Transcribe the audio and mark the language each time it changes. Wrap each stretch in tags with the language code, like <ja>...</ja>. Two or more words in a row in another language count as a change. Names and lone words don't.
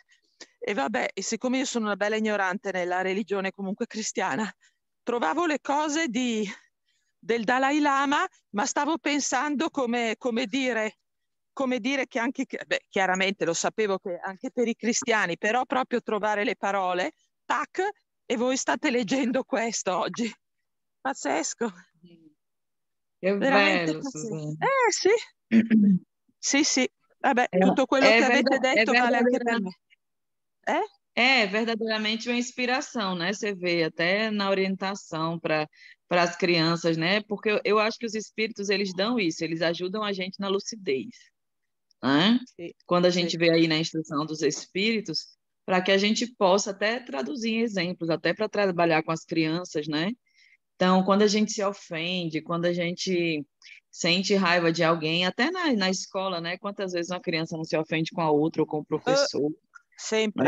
<it>E vabbè, e siccome io sono una bella ignorante nella religione comunque cristiana, trovavo le cose del Dalai Lama, ma stavo pensando come dire che anche, beh, chiaramente lo sapevo che anche per i cristiani, però proprio trovare le parole, tac, e voi state leggendo questo oggi. Pazzesco, Che veramente bello, pazzesco. Susanna. Sì, sì, sì. Vabbè, È, tutto quello é, che avete é detto vale anche per me.</it> <pt>verdadeiramente uma inspiração, né? Você vê até na orientação para as crianças, né? Porque eu acho que os espíritos eles dão isso, eles ajudam a gente na lucidez, né?</pt> <it>Sì,</it> <pt>Quando a</pt> <it>sì,</it> <pt>gente vê aí na instrução dos espíritos, para que a gente possa até traduzir em exemplos, até para trabalhar com as crianças, né? Então, quando a gente se ofende, quando a gente sente raiva de alguém, até na escola, né? Quantas vezes uma criança não se ofende com a outra ou com o professor, né?</pt>